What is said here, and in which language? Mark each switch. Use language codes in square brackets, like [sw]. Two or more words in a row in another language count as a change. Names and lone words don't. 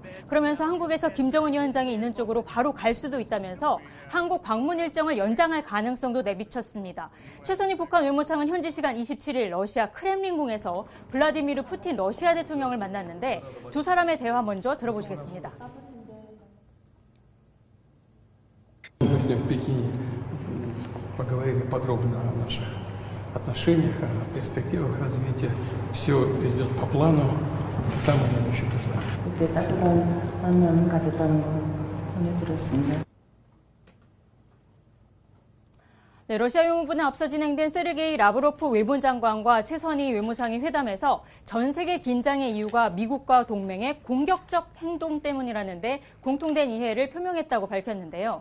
[ko] 그러면서 한국에서 김정은 위원장이 있는 쪽으로 바로 갈 수도 있다면서 한국 방문 일정을 연장할 가능성도 내비쳤습니다. 최선희 북한 외무상은 현지 시간 27일 러시아 크렘린궁에서 블라디미르 푸틴 러시아 대통령을 만났는데 두 사람의 대화 먼저 들어보시겠습니다. [ru] Мы с ним в Пекине поговорили подробно о наших отношениях, о перспективах развития. Все идет по плану. Там мы еще туда. [ko] 그때 따뜻한 만남을 가졌다는 거 전해 들었습니다. 네, 러시아 외무부는 앞서 진행된 세르게이 라브로프 외무장관과 최선희 외무상이 회담에서 전 세계 긴장의 이유가 미국과 동맹의 공격적 행동 때문이라는데 공통된 이해를 표명했다고 밝혔는데요.